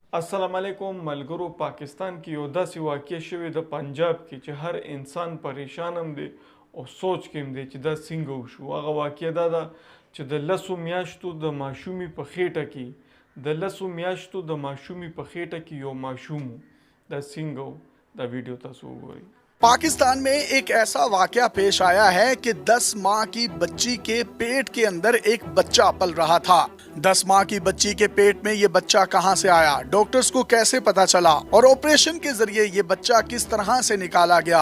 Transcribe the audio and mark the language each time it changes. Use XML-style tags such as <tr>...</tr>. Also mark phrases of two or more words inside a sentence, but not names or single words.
<ps>السلام علیکم ملګرو پاکستان کې یو दاسې واقع شوې د پنجاب کې چې هر انسان پریشان هم دی او سوچ کې هم دی چې دا څنګه وشو. هغه واقع دا ده چې د لسو میاشتو د ماشومې په خېټه کې یو ماشوم و. دا څنګه و دا ویډیو تاسو وګورئ.</ps> <hi>पाकिस्तान में एक ऐसा वाकया पेश आया है कि 10 माह की बच्ची के पेट के अंदर एक बच्चा पल रहा था। 10 माह की बच्ची के पेट में ये बच्चा कहां से आया, डॉक्टर्स को कैसे पता चला और ऑपरेशन के जरिए ये बच्चा किस तरह से निकाला गया।</hi>